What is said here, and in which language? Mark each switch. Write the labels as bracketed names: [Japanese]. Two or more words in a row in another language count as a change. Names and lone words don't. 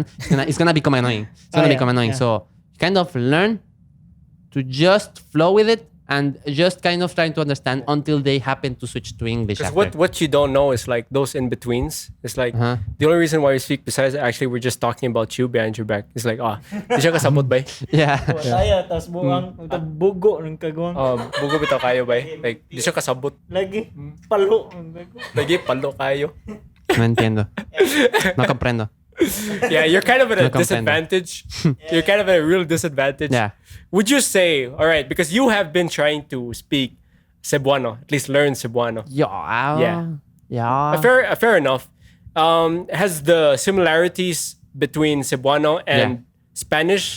[English] It's gonna become annoying. So you kind of learn to just flow with it and just kind of trying to understand until they happen to switch to English. Because what you don't know is like those in betweens. It's like the only reason why you speak, besides actually we're just talking about you behind your back. It's like [Cebuano] di siya kasabot ba? [English] Yeah. [Cebuano] Tayo, tas buang bugo ng kagwang. Bugo bitaw kayo ba? Like di siya kasabot. Lagi palo. Lagi palo kayo. [Spanish] No entiendo. No comprendo. [English] Yeah, you're kind of at a disadvantage. You're kind of at a real disadvantage. Yeah. Would you say, all right, because you have been trying to speak Cebuano, at least learn Cebuano. Yeah. Fair enough. Has the similarities between Cebuano and Spanish